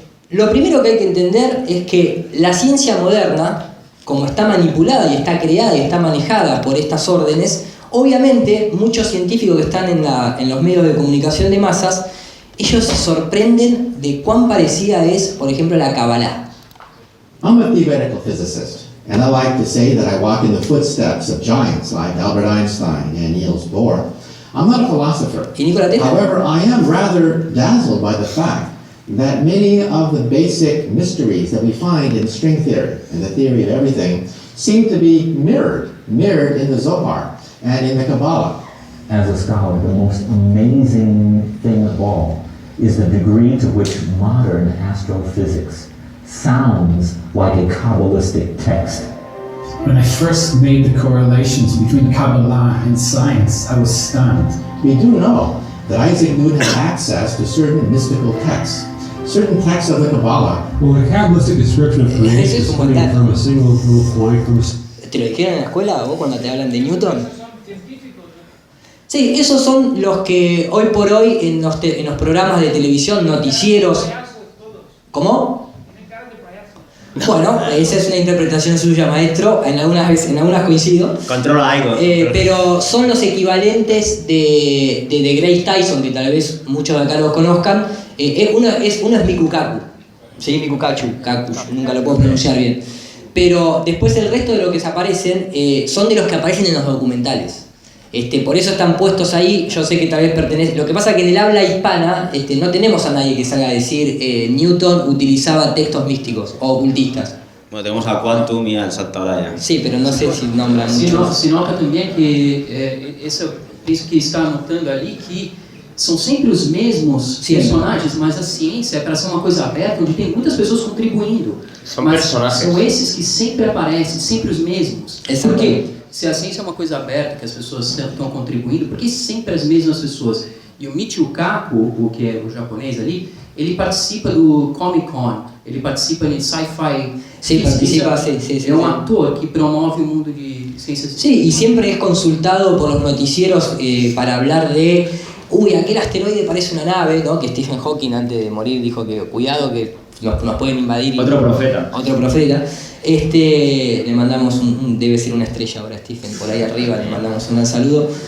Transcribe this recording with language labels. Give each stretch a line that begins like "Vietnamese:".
Spanish: Lo primero que hay que entender es que la ciencia moderna, como está manipulada y está creada y está manejada por estas órdenes, obviamente muchos científicos que están en los medios de comunicación de masas, ellos se sorprenden de cuán parecida es, por ejemplo, la Kabbalah.
English: I'm a theoretical physicist, and I like to say that I walk in the footsteps of giants like Albert Einstein and Niels Bohr. I'm not a philosopher.
Spanish: ¿Y Nikola Tesla?
English: However, I am rather dazzled by the fact that many of the basic mysteries that we find in string theory and the theory of everything seem to be mirrored in the Zohar and in the Kabbalah. As a scholar, the most amazing thing of all is the degree to which modern astrophysics sounds like a Kabbalistic text. When I first made the correlations between Kabbalah and science, I was stunned. We do know that Isaac Newton had access to certain mystical texts, certain texts of the Kabbalah. Well, the Kabbalistic description of creation is coming from a single little point from a...
Spanish: ¿Te lo dijeron en la escuela vos cuando te hablan de Newton? Sí, esos son los que hoy por hoy en los programas de televisión, noticieros... ¿Cómo? Bueno, esa es una interpretación suya, maestro. En algunas coincido. Controla algo. Pero son los equivalentes de Grace Tyson, que tal vez muchos de acá los conozcan. Uno es Mikukaku. Sí, Mikukachu, nunca lo puedo pronunciar bien. Pero después el resto de los que se aparecen son de los que aparecen en los documentales. Por eso están puestos ahí. Yo sé que tal vez pertenece. Lo que pasa es que en el habla hispana no tenemos a nadie que salga a decir Newton utilizaba textos místicos o ocultistas. Bueno, tenemos a Quantum y al Santaolalla. Sí, pero no sé si nombran mucho.
Portuguese: Se nota também que isso que está anotando ali, que são sempre os mesmos personagens, mas a ciência é para ser uma coisa aberta, onde tem muitas pessoas contribuindo. São personagens. São esses que sempre aparecem, sempre os mesmos. Por quê? Se a ciência é uma coisa aberta, que as pessoas estão contribuindo, por que sempre as mesmas pessoas? E o Michio Kaku, o que é o japonês ali, ele participa do Comic Con, ele participa de sci-fi.
Spanish: Sí, participa, sí.
Portuguese: É um ator que promove o mundo de ciências.
Spanish: Sí, y siempre es consultado por los noticieros para hablar de, aquel asteroide parece una nave, ¿no? Que Stephen Hawking antes de morir dijo que cuidado que nos pueden invadir. Otro profeta. Le mandamos debe ser una estrella ahora Stephen, por ahí arriba, le mandamos un gran saludo.